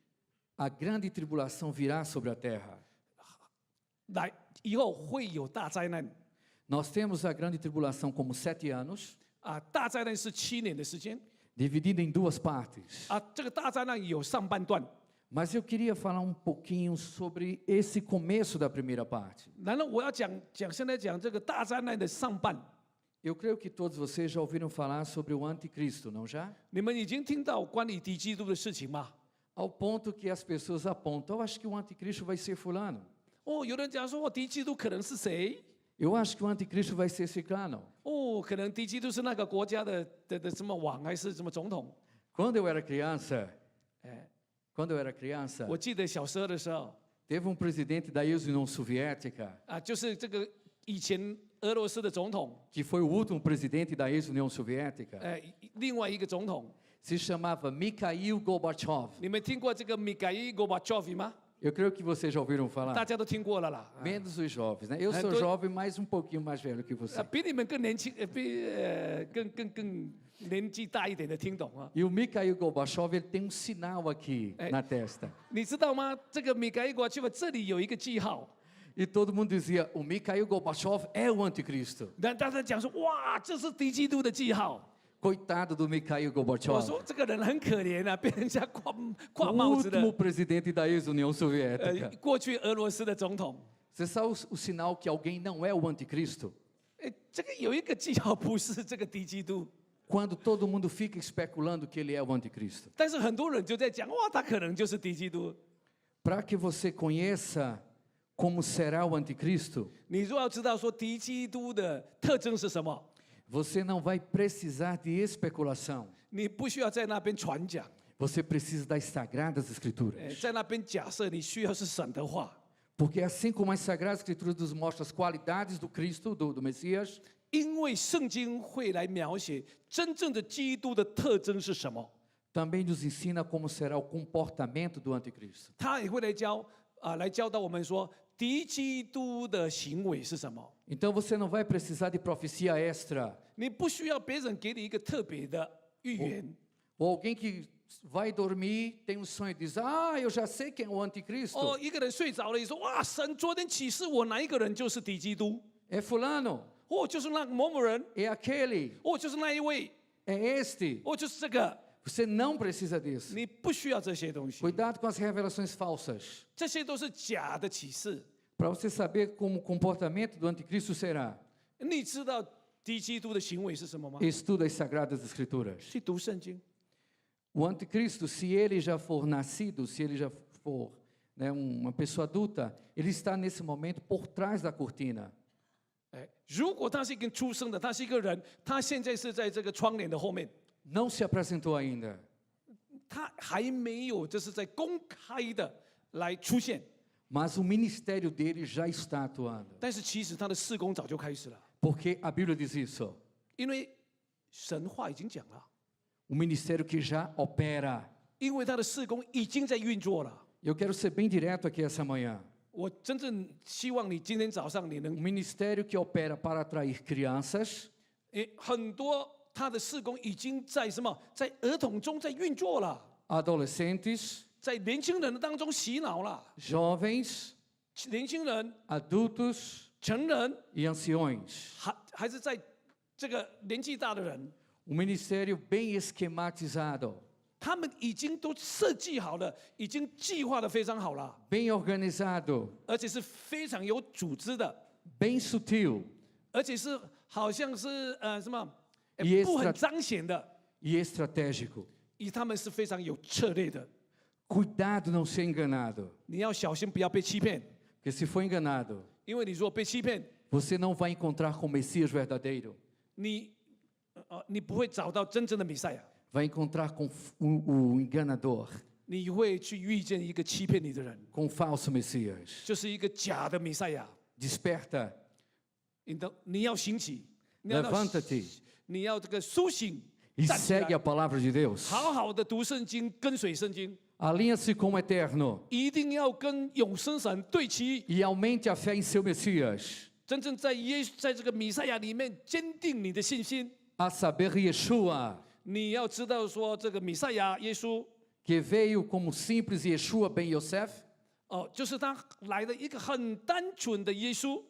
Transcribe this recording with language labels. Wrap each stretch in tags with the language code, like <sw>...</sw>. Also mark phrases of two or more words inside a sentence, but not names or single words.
<pt>a grande tribulação virá sobre a terra.</pt> <zh>来以后会有大灾难</zh> <pt>Nós temos a grande tribulação como 7 anos,</pt> <zh>大灾难是7年的时间</zh> <pt>dividida em 2 partes.</pt> <zh>这个大灾难有上半段，</zh> <pt>Mas eu queria falar um pouquinho sobre esse começo da primeira parte.</pt> <zh>然后我要现在讲这个大灾难的上半，</zh> <pt>Eu creio que todos vocês já ouviram falar sobre o anticristo, não já?</pt> <zh>你们已经听到关于敌基督的事情吗？</zh> <pt>Ao ponto que as pessoas apontam, eu acho que o anticristo vai ser fulano.</pt> <zh>有人讲说敌基督可能是谁？</zh> <pt>Eu acho que o anticristo vai ser ciclano.</pt> <zh>可能敌基督是那个国家的什么王还是什么总统？</zh> <pt>Quando eu era criança, quando eu era criança,</pt> <zh>我记得小时候的时候</zh> <pt>teve um presidente da ex-União Soviética,</pt> <zh>就是这个以前俄罗斯的总统，</zh> <pt>que foi o último presidente da ex-União Soviética,</pt> <zh>另外一个总统，</zh> <pt>se chamava Mikhail Gorbachev.</pt> <zh>你们听过这个米盖伊戈巴乔夫吗？</zh> <pt>Eu creio que vocês já ouviram</pt> <zh>大</zh> <pt>falar.</pt> <zh>家都听过了啦。</zh> <pt>Menos os jovens, né? Eu sou tô- jovem, mas um pouquinho mais velho que você.</pt> <zh>比你们更年轻，更年纪大一点的听懂啊？</zh> <pt>E o Mikhail Gorbachev, ele tem um sinal aqui na testa.</pt> <zh>你知道吗？这个米盖伊戈巴乔夫这里有一个记号，</zh> <pt>E todo mundo dizia, o Mikhail Gorbachev é o anticristo.</pt> <zh>大家讲说，哇，这是敌基督的记号。</zh> <pt>Coitado do Mikhail</pt> <zh>我</zh> <pt>Gorbachev,</pt> <zh>说这个人很可怜啊，被人家挂</zh> <pt>o</pt> <zh>帽子的。</zh> <pt>último presidente da ex-União Soviética.</pt> <zh>过去俄罗斯的总统，</zh> <pt>Você sabe o sinal que alguém não é o anticristo?</pt> <zh>这个有一个记号不是这个敌基督，</zh> <pt>Quando todo mundo fica especulando que ele é o anticristo.</pt> <zh>但是很多人就在讲，哇，他可能就是敌基督。</zh> <pt>Para que você conheça como será o anticristo,</pt> <zh>你若要知道说敌基督的特征是什么，</zh> <pt>você não vai precisar de especulação.</pt> <zh>你不需要在那边传讲，</zh> <pt>Você precisa das sagradas escrituras.</pt> <zh>在那边假设你需要是神的话，</zh> <pt>Porque assim como as sagradas escrituras nos mostram as qualidades do Cristo, do Messias,</pt> <zh>因为圣经会来描写真正的基督的特征是什么，</zh> <pt>também nos ensina como será o comportamento do anticristo.</pt> <zh>他也会来教导我们说敌基督的行为是什么。</zh> <pt>Então você não vai precisar de profecia extra,</pt> <zh>你不需要别人给你一个特别的预言，</zh> <pt>ou alguém que vai dormir, tem um sonho e diz: Ah, eu já sei quem é o anticristo.</pt> <zh>一个人睡着了，你说哇，神昨天启示我哪一个人就是敌基督，</zh> <pt>É fulano,</pt> <zh>就是那个某某人，</zh> <pt>é aquele,</pt> <zh>就是那一位，</zh> <pt>é este.</pt> <zh>就是这个，</zh> <pt>Você não precisa disso.</pt> <zh>你不需要这些东西，</zh> <pt>Cuidado com as revelações falsas.</pt> <zh>这些都是假的启示。</zh> <pt>Para você saber como o comportamento do anticristo será,</pt> <zh>你知道敌基督的行为是什么吗？</zh> <pt>estuda as sagradas escrituras.</pt> <zh>去读圣经。</zh> <pt>O anticristo, se ele já for nascido, se ele já for uma pessoa adulta, ele está nesse momento por trás da cortina.</pt> <zh>如果他是一个出生的，他是一个人，他现在是在这个窗帘的后面，</zh> <pt>Não se apresentou ainda.</pt> <zh>他还没有就是在公开的来出现，</zh> <pt>Mas o ministério dele já está atuando.</pt> <zh>但是其实他的事工早就开始了，</zh> <pt>Porque a Bíblia diz isso.</pt> <zh>因为神话已经讲了，</zh> <pt>O ministério que já opera.</pt> <zh>因为他的事工已经在运作了。</zh> <pt>Eu quero ser bem direto aqui essa manhã.</pt> <zh>我真正希望你今天早上你</zh> <pt>O</pt> <zh>能，</zh> <pt>ministério que opera para atrair crianças,</pt> <zh>很多他的事工已经在什么，在儿童中在运作了，</zh> <pt>adolescentes,</pt> <zh>在年轻人的当中洗脑了，</zh> <pt>jovens,</pt> <zh>年轻人、</zh> <pt>adultos</pt> <zh>成人，</zh> <pt>e anciões.</pt> <zh>还是在这个年纪大的人。</zh> <pt>Um ministério bem esquematizado,</pt> <zh>他们已经都设计好了，已经计划的非常好了，</zh> <pt>bem organizado,</pt> <zh>而且是非常有组织的，</zh> <pt>bem sutil</pt> <zh>而且是好像是什么，</zh> <pt>E</pt> <zh>不很彰显的，</zh> <pt>e estratégico.</pt> <zh>他们是非常有策略的。</zh> <pt>Cuidado não ser enganado,</pt> <zh>你要小心，不要被欺骗，</zh> <pt>porque se for enganado,</pt> <zh>因为你如果被欺骗，</zh> <pt>você não vai encontrar com o Messias verdadeiro.</pt> <zh>你不会找到真正的弥赛亚，</zh> <pt>Vai encontrar com o enganador,</pt> <zh>你会去遇见一个欺骗你的人，</zh> <pt>com o falso Messias.</pt> <zh>就是一个假的弥赛亚。</zh> <pt>Desperta,</pt> <zh>你要兴起，你要</zh> <pt>levanta-te</pt> <zh>你要这个苏醒，</zh> <pt>e</pt> <zh>站起</zh> <pt>segue</pt> <zh>来</zh> <pt>a palavra de Deus.</pt> <zh>好好的读圣经，跟随圣经。</zh> <pt>Alinha-se com o eterno</pt> <zh>一定要跟永生神对齐，</zh> <pt>e aumente a fé em seu Messias.</pt> <zh>真正在这个弥赛亚里面坚定你的信心。</zh> <pt>a saber, Yeshua,</pt> <zh>你要知道说，这个弥赛亚耶稣</zh> <pt>que veio como simples Yeshua ben Yosef,</pt> <zh>哦，就是他来的一个很单纯的耶稣，</zh>